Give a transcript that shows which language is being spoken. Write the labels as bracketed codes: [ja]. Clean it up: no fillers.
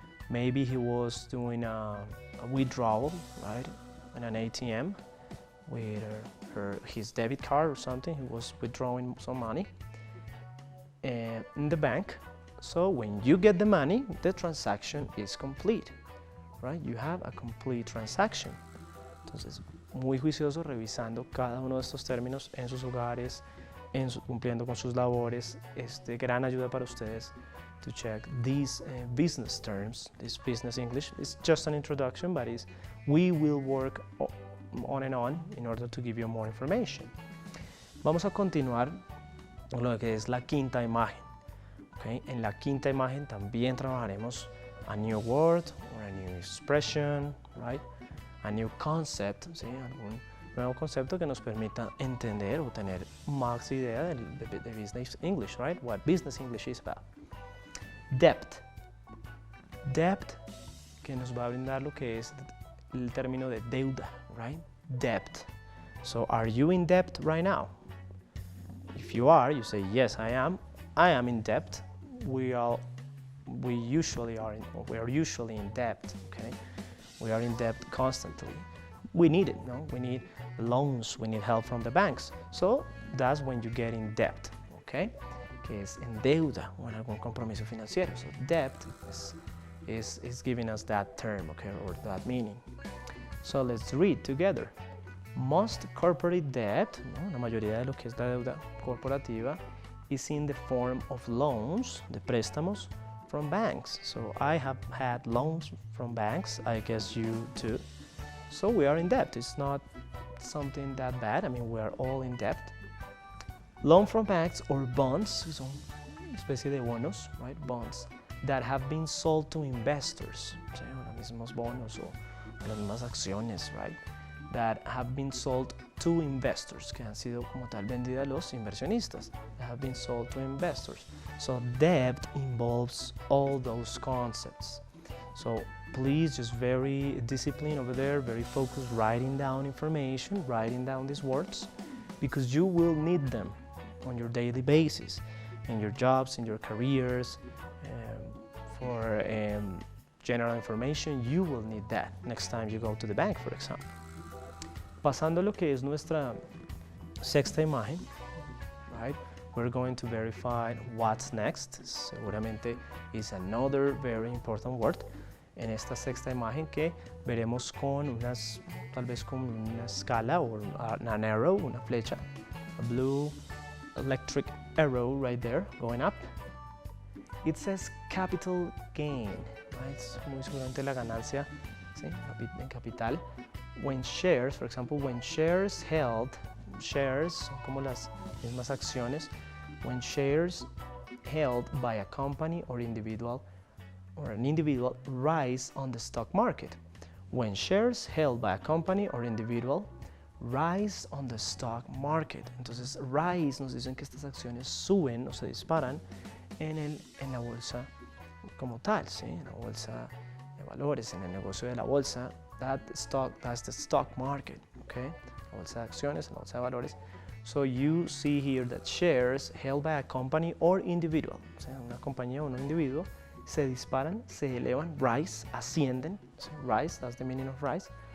[en] Maybe he was doing a withdrawal, right, in an ATM with his debit card or something. He was withdrawing some money in the bank. So when you get the money, the transaction is complete, right? You have a complete transaction. [es] Entonces, muy juicioso revisando cada uno de estos términos en sus hogares, cumpliendo con sus labores. Gran ayuda para ustedes [en] to check these business terms, this business English. It's just an introduction, but we will work on and on in order to give you more information. [es] Vamos a continuar con lo que es la quinta imagen. Okay? En la quinta imagen también trabajaremos [en] a new word or a new expression, [es] right? [en] A new concept, [es] ¿sí? Algún nuevo concepto que nos permita entender o tener más idea de business English, right? [en] What business English is about. Debt. [es] Debt, que nos va a brindar lo que es el término de deuda, right? [en] Debt. So, are you in debt right now? If you are, you say, yes, I am. I am in debt. We are usually in debt, okay? We are in debt constantly. We need it, no? We need loans, we need help from the banks. So that's when you get in debt, okay? [es] Que es en deuda o en algún compromiso financiero. [en] So debt is giving us that term, okay, or that meaning. So let's read together. Most corporate debt, ¿no? [es] La mayoría de lo que es la deuda corporativa, [en] is in the form of loans, [es] de préstamos, [en] from banks. So I have had loans from banks, I guess you too. So we are in debt. It's not something that bad. I mean, we are all in debt. Loan from banks or bonds, [es] son especie de bonos, [en] right? Bonds that have been sold to investors. [es] ¿Sí? Los mismos bonos o las mismas acciones, right? [en] That have been sold to investors, [es] que han sido como tal vendidas a los inversionistas. [en] That have been sold to investors. So debt involves all those concepts. So please just very disciplined over there, very focused, writing down information, writing down these words, because you will need them on your daily basis, in your jobs, in your careers, for general information, you will need that next time you go to the bank, for example. [es] Pasando a lo que es nuestra sexta imagen, right? [en] We're going to verify what's next. Seguramente is another very important word. [es] En esta sexta imagen que veremos con tal vez con una escala o an arrow, una flecha, [en] a blue electric arrow right there going up. It says capital gain, right? [es] Es muy seguramente la ganancia, ¿sí? En capital. [en] When shares, for example, when shares held, [es] shares son como las mismas acciones, [en] when shares held by a company or individual or an individual rise on the stock market. When shares held by a company or individual rise on the stock market. [es] Entonces, rise nos dicen que estas acciones suben o se disparan en la bolsa como tal, ¿sí? En la bolsa de valores, en el negocio de la bolsa. [en] That's the stock market, okay? [es] La bolsa de acciones, la bolsa de valores. [en] So you see here that shares held by a company or individual, [es] o sea, una compañía o un individuo, se disparan, se elevan, rise, ascienden, [en] so rise, that's the meaning of rise,